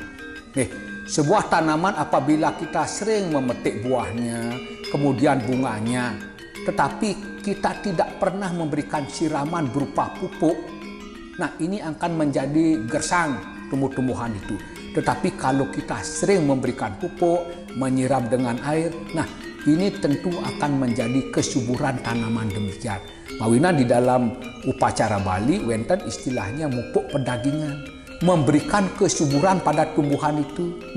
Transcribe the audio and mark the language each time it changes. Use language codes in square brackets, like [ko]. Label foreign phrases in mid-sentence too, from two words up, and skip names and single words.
[id] Sebuah tanaman apabila kita sering memetik buahnya, kemudian bunganya, tetapi kita tidak pernah memberikan siraman berupa pupuk, nah ini akan menjadi gersang tumbuh-tumbuhan itu. Tetapi kalau kita sering memberikan pupuk, menyiram dengan air, nah ini tentu akan menjadi kesuburan tanaman demikian. Mawina di dalam upacara Bali, wenten istilahnya mupuk pedagingan, memberikan kesuburan pada tumbuhan itu.